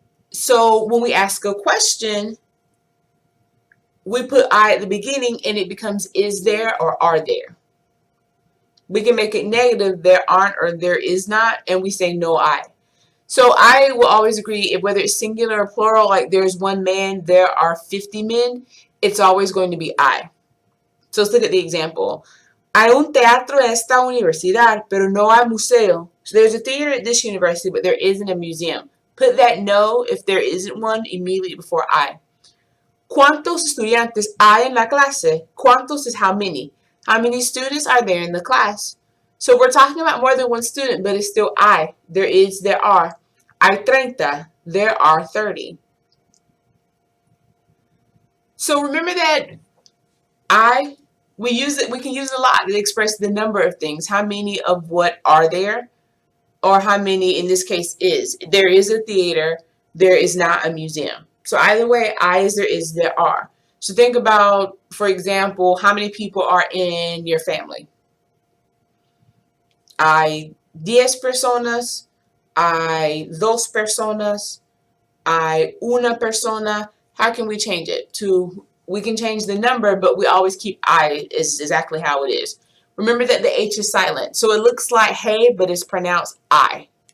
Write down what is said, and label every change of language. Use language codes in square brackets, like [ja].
[en] So when we ask a question, we put I at the beginning and it becomes is there or are there. We can make it negative, there aren't or there is not, and we say no I. So I will always agree, whether it's singular or plural, like there's one man, there are 50 men, it's always going to be I. So let's look at the example. [es] Hay un teatro en esta universidad, pero no hay museo. [en] So there's a theater at this university, but there isn't a museum. Put that no if there isn't one immediately before I. [es] ¿Cuántos estudiantes hay en la clase? [en] ¿Cuántos is how many? How many students are there in the class? So we're talking about more than one student, but it's still I. There is, there are. [es] Hay 30. [en] There are 30. So remember that I, we can use it a lot to express the number of things. How many of what are there? Or how many, in this case, is. There is a theater. There is not a museum. So either way, I is, there is, there are. So think about, for example, how many people are in your family? [es] Hay 10 personas, hay 2 personas, hay una persona. [en] How can we change it? We can change the number, but we always keep I is exactly how it is. Remember that the H is silent. So it looks like hey, but it's pronounced I.